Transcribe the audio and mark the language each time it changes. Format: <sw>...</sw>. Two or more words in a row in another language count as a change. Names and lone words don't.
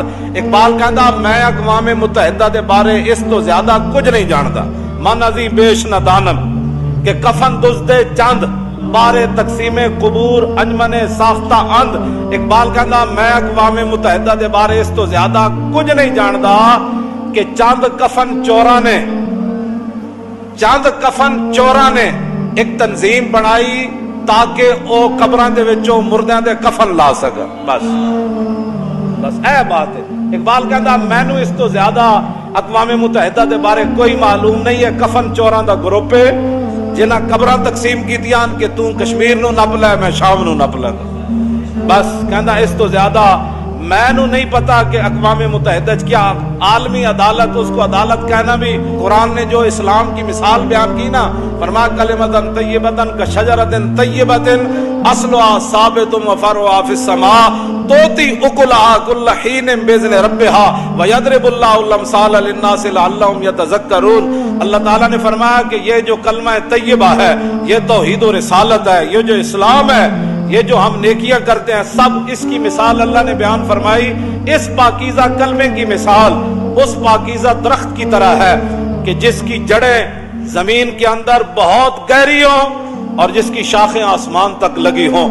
<pa>اقبال کہندا میں اقوام متحدہ دے بارے اس تو زیادہ کچھ نہیں جانتا،</pa> <fa>من ازی بیش ندانم، کہ کفن دزدے چند بارے تقسیم قبور انجمن ساختہ اند۔</fa> <pa>اقبال کہندا میں اقوام متحدہ دے بارے اس تو زیادہ کچھ نہیں جانتا کہ چند کفن چوراں نے ایک تنظیم بنائی تاکہ او قبراں دے وچوں مردیاں دے کفن لا سکن۔ بس اے بات ہے۔ اقبال کہندا مینوں اس تو زیادہ اقوام متحدہ دے بارے کوئی معلوم نہیں ہے، کفن چوراں دا گروپ ہے جنہاں قبراں تقسیم کیتیاں کہ تو کشمیر نو نپ لے میں شام نو نپ لے۔ بس کہندا اس تو زیادہ میں نو نہیں پتا کہ اقوام متحدہ کیا عالمی عدالت،</pa> <ur>اس کو عدالت کہنا بھی قرآن نے جو اسلام کی مثال بیان کی نا،</ur> <pa>فرمایا</pa> <ar>کلمۃ طیبۃ کشجرۃ طیبۃ اصلها ثابت وفرعها فی السماء تؤتی اکلها کل حین باذن ربها ویضرب اللہ الامثال للناس لعلهم یتذکرون۔</ar> <ur>اللہ تعالیٰ نے فرمایا کہ یہ جو کلمہ طیبہ ہے، یہ توحید و رسالت ہے، یہ جو اسلام ہے، یہ جو ہم نیکیاں کرتے ہیں، سب اس کی مثال اللہ نے بیان فرمائی۔ اس پاکیزہ کلمے کی مثال اس پاکیزہ درخت کی طرح ہے کہ جس کی جڑیں زمین کے اندر بہت گہری ہوں اور جس کی شاخیں آسمان تک لگی ہوں۔</ur>